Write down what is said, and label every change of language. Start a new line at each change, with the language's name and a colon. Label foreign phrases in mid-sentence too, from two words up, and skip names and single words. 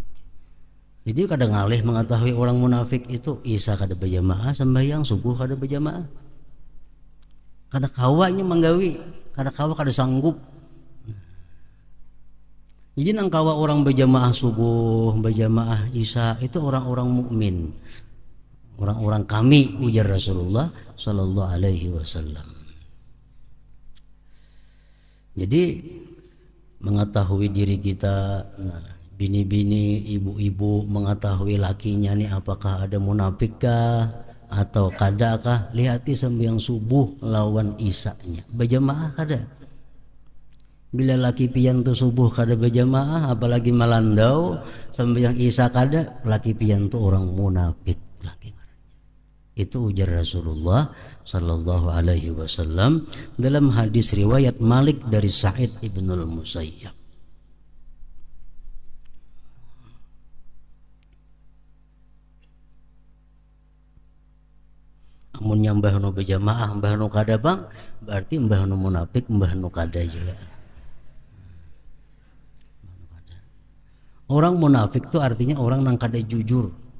Banjar: Jadi kadang ngalih mengetahui orang munafik itu isya kada berjamaah, sembahyang subuh kada berjamaah. Kada kawanya menggawi, kada kawa kada sanggup. Jadi nang kawa orang berjamaah subuh, berjamaah isya itu orang-orang mukmin, orang-orang kami, ujar Rasulullah
Arabic: sallallahu alaihi wasallam.
Banjar: Jadi mengetahui diri kita, bini-bini, ibu-ibu mengetahui lakinya nih apakah ada munafikkah atau kadakah, lihati sembahyang subuh lawan isanya berjamaah kada. Bila laki pian tu subuh kada berjamaah, apalagi malandau sembahyang isya kada, laki pian tu orang munafik laki. Itu ujar Rasulullah
Arabic: sallallahu alaihi wasallam
Banjar: dalam hadis riwayat Malik dari Sa'id ibnul Musayyab. Amun nyambah nu berjamaah mbah nu kada bang, berarti mbah nu munafik, mbah nu kada juga. Orang munafik itu artinya orang nang kada jujur.